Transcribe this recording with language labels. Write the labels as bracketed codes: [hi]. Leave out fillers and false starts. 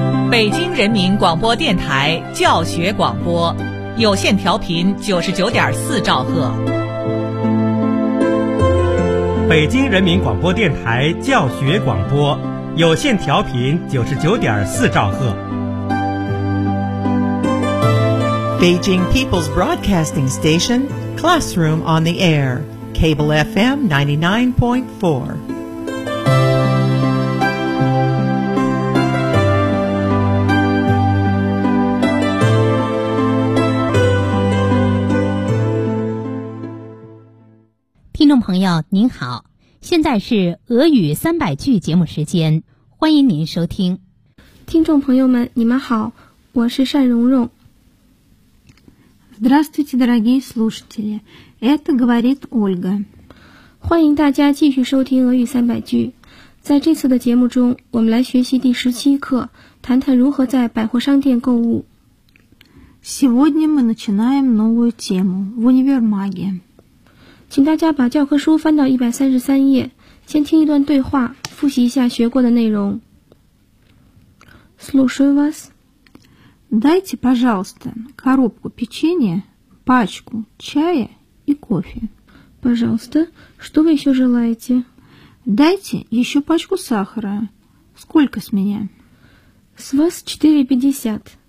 [zh] 北京人民广播电台教学广播，有线调频99.4兆赫。北京人民广播电台教学广播，有线调频99.4兆赫。 [en] Beijing People's Broadcasting Station, Classroom on the Air, Cable FM 99.4. [zh] 您好，现在是俄语三百句节目时间，欢迎您收听。听众朋友们，你们好，我是单蓉蓉。 [ru] Здравствуйте, дорогие слушатели, это говорит Ольга. [zh] 欢迎大家继续收听俄语三百句。在这次的节目中，我们来学习第17课，谈谈如何在百货商店购物。 [ru] Сегодня мы начинаем новую тему в универмаге. [zh] 请大家把教科书翻到133页，先听一段对话，复习一下学过的内容。 [ru] Слушаю вас. Дайте, пожалуйста, коробку печенья, пачку чая и кофе. Пожалуйста, что вы еще желаете? Дайте еще пачку сахара. Сколько с меня? С вас 4.50.